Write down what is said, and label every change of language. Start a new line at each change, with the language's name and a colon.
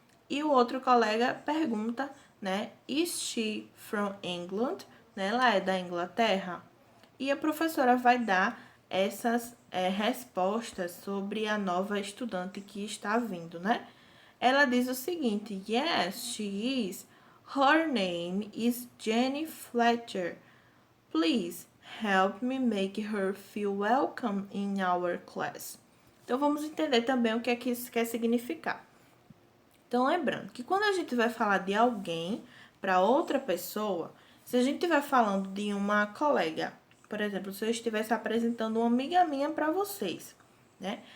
Portuguese: E o outro colega pergunta, né?
English: Is she from England?
Portuguese: Né? Ela é da Inglaterra? E a professora vai dar essas respostas sobre a nova estudante que está vindo, né? Ela diz o seguinte,
English: yes, she is. Her name is Jenny Fletcher. Please help me make her feel welcome in our class.
Portuguese: Então, vamos entender também o que é que isso quer significar. Então, lembrando que quando a gente vai falar de alguém para outra pessoa, se a gente estiver falando de uma colega, por exemplo, se eu estivesse apresentando uma amiga minha para vocês, né?